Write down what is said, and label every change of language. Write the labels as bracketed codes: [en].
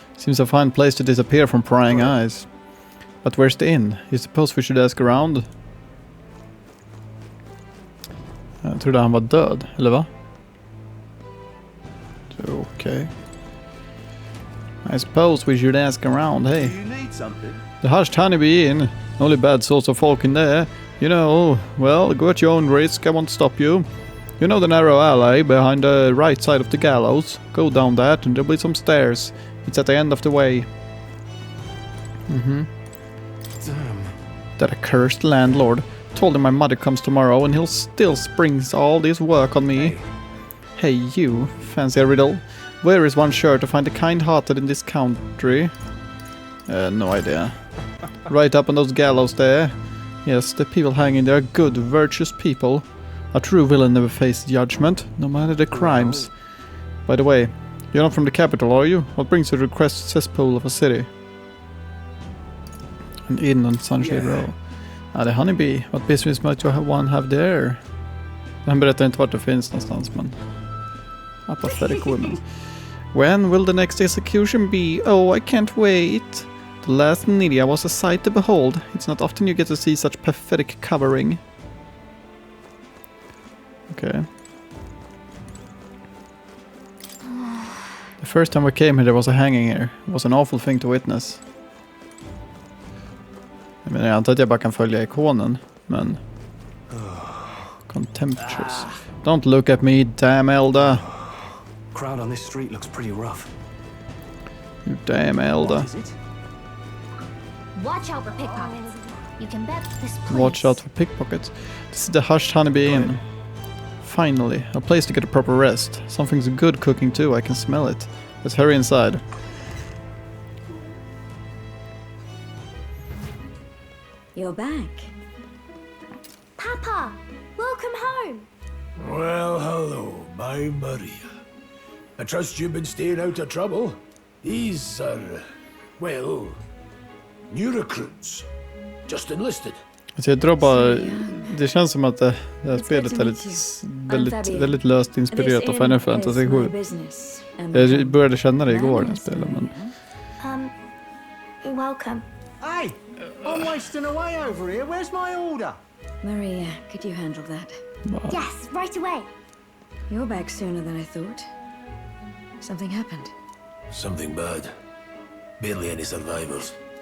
[en] Seems a fine place to disappear from prying eyes. But where's the inn? You suppose we should ask around? [sv] Jag trodde han var död, eller va? [en] Okay. I suppose we should ask around, hey. The Hushed Honeybee Inn. Only bad sorts of folk in there. You know, well, go at your own risk, I won't stop you. You know the narrow alley behind the right side of the gallows? Go down that and there'll be some stairs. It's at the end of the way. Damn. That accursed landlord. Told him my mother comes tomorrow and he'll still springs all this work on me. Hey you, fancy a riddle? Where is one sure to find the kind-hearted in this country? No idea. Right up on those gallows there. Yes, the people hanging there are good, virtuous people. A true villain never faces judgment, no matter the crimes. By the way, you're not from the capital, are you? What brings you to the crest cesspool of a city? An inn on Sunshade Row. The Honeybee. What business might one have there? [sv] Han berättar inte vart det finns någonstans, men... [en] Apathetic women. When will the next execution be? Oh, I can't wait. The last Nydia was a sight to behold. It's not often you get to see such pathetic covering. Okay. The first time we came here there was a hanging here. It was an awful thing to witness. [sv] Jag antar att jag bara kan följa ikonen, men... [en] Contemptuous. Don't look at me, damn Elda. Crowd on this street looks pretty rough. You damn Elda. What is it? Watch out for pickpockets. You can bet this place... Watch out for pickpockets. This is the Hushed Honeybee Inn. Finally, a place to get a proper rest. Something's good cooking too, I can smell it. Let's hurry inside. You're back. Papa, welcome home. Well, hello, my Maria. I trust you've been staying out of trouble. These are, well, new recruits. Just enlisted. [sv] Alltså jag tror bara, det känns som att det här spelet är väldigt löst inspirerat av Final Fantasy 7. Jag började känna det igår när jag spelade, men... [en] Welcome. Hey, I'm wasting away over here. Where's my order? Maria, could you handle that? Yes, right away. You're back sooner than I thought. Something happened. Something bad. Barely any survivors.